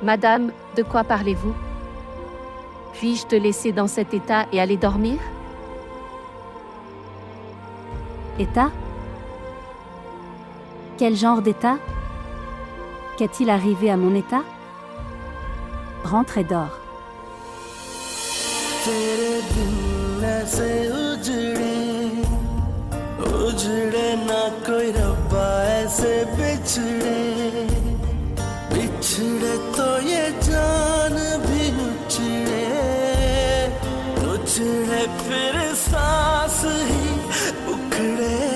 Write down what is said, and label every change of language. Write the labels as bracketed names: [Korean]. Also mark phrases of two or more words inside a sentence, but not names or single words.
[French] Madame, de quoi parlez-vous? Puis-je te laisser dans cet état et aller dormir? État? Quel genre d'état? Qu'est-il arrivé à mon état? Rentre et dors. [Hindi] तेरे दिन ऐसे उजड़े ना कोई रब्बा ऐसे बिछड़े तो ये जान भी नुचड़े फिर सांस ही उखड़े